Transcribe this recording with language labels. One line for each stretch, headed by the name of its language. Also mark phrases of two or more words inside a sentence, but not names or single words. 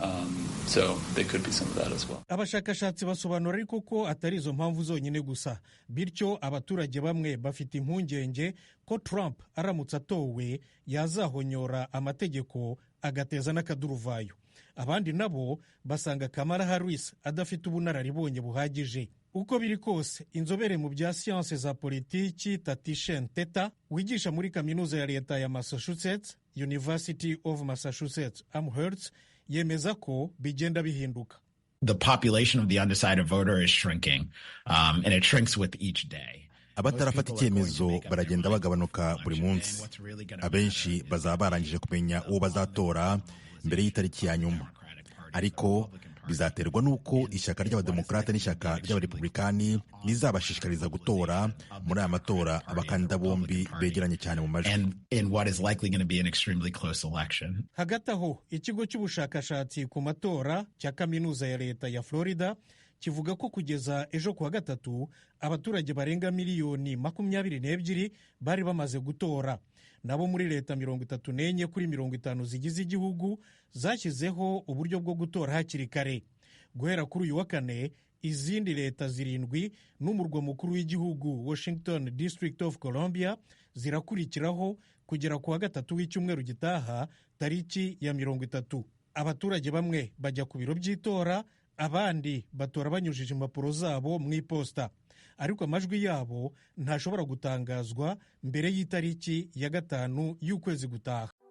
Kinyarwanda: Abashakashatsi basobanura ariko ko atari izo mpamvu zonyine gusa, bityo abaturage bamwe bafite impungenge ko Trump aramutse atowe yazahonyora amategeko agateza n'akaduruvayo. Abandi nabo basanga Kamala Harris adafite ubunararibonye buhagije. Uko biri kose, inzobere mu bya siyanse za politiki Tatishen Teta wigisha muri kaminuza ya leta ya Massachusetts, University of Massachusetts Amherst, yemeza ko bigenda bihinduka.
English: The population of the undecided voter is shrinking, and it shrinks with each day.
Kinyarwanda: Abatarafata icyemezo baragenda bagabanuka buri munsi. Abenshi bazaba barangije kumenya uwo bazatora mbere y'itariki ya nyuma, ariko bizaterwa n'uko ishyaka ry'abademokarate n'ishyaka ry'abarepublikani rizabashishikariza gutora muri aya matora abakandida bombi begeranye cyane mu majwi. Hagati aho, ikigo cy'ubushakashatsi ku matora cya kaminuza ya leta ya Florida kivuga ko kugeza ejo kuwa gatatu abaturage barenga miliyoni 22 bari bamaze gutora. Nabo muri leta 34 kuri 50 zigize igihugu zashyizeho uburyo bwo gutora hakiri kare. Guhera kuri uyu wa kane, izindi leta 7 n'umurwa mukuru w'igihugu Washington District of Columbia zirakurikiraho kugera kuwa gatatu w'icyumweru gitaha tariki ya 30. Abaturage bamwe bajya ku biro by'itora, abandi batora banyujije impapuro zabo mu iposita, ariko amajwi yabo ntashobora gutangazwa mbere y'itariki ya 5 y'ukwezi gutaha.